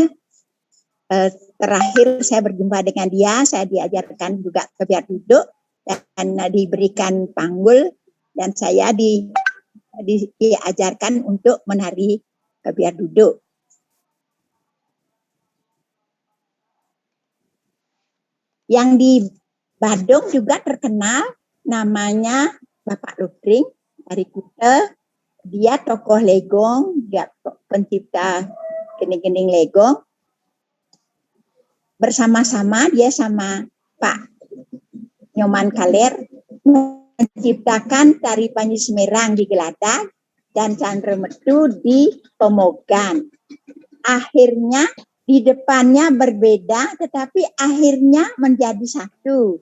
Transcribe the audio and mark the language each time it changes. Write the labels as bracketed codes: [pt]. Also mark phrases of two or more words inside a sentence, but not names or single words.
[id] Terakhir saya berjumpa dengan dia, saya diajarkan juga kebiar duduk dan diberikan panggul dan saya diajarkan untuk menari kebiar duduk. Yang di Badung juga terkenal namanya Bapak Lutring dari Kuta. Dia tokoh legong, dia pencipta gening-gening legong. Bersama-sama dia sama Pak Nyoman Kaler menciptakan tari Panji Semerang di Geladak dan Candremetu di Pemogan. Akhirnya di depannya berbeda, tetapi akhirnya menjadi satu.